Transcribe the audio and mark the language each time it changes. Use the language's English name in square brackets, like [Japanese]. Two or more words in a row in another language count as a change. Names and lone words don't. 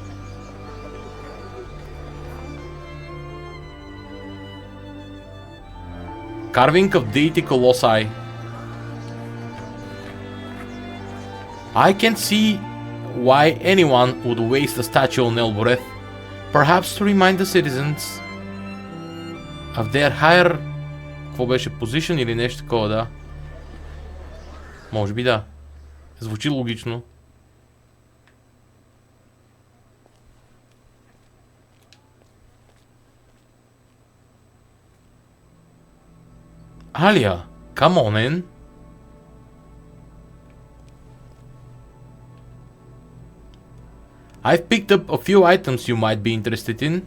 [English] Carving of deity colossi. I can see why anyone would waste a statue on Elboreth. Perhaps to remind the citizens of their higher... [Bulgarian] Какво беше? Position или нещо такова, да? Може би да. Звучи логично. [English] Alia, come on in. I've picked up a few items you might be interested in.